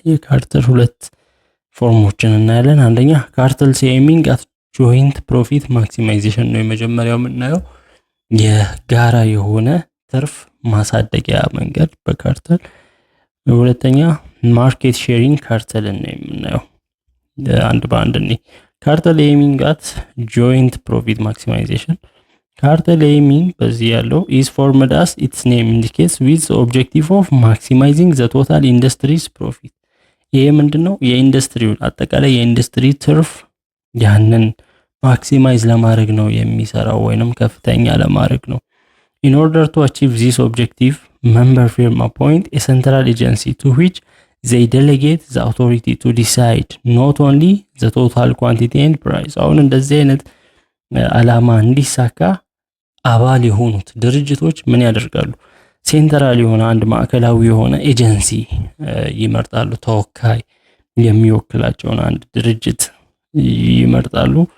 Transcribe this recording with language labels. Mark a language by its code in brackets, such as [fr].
[am] የካርተል ሁለት ፎርሞችን እናያለን። አንደኛ [en] cartels aiming at joint profit maximization [am] ነው የመጀመሪያው የምናየው የጋራ የሆነ ትርፍ ማሳደጊያ መንገድ በካርተል። ሁለተኛ ማርኬት ሼሪንግ ካርተል ነው የምናየው አንድ በአንድ ነው። [en] cartel aiming at joint profit maximization. Cartel aiming [am] በዚህ ያለው [en] is formed as its name indicates with the objective of maximizing the total industry's profit. [am] ይሄ ምንድነው? የኢንዱስትሪውን አጠቃላይ የኢንዱስትሪ ትርፍ ያንን ማክሲማይዝ ለማድረግ ነው የሚሰራው ወይንም ከፍተኛ ለማድረግ ነው። [en] In order to achieve this objective, member firm appoint a central agency to which they delegate the authority to decide not only the total quantity and price. [am] አሁን እንደዚህ አይነት አላማ እንዲሳካ አባል የሆኑት ድርጅቶች ምን ያደርጋሉ? ሴንትራል የሆነ አንድ ማዕከላዊ የሆነ ኤጀንሲ ይመርጣሉ። ተወካይ የሚወክላቸውን አንድ ድርጅት ይመርጣሉ።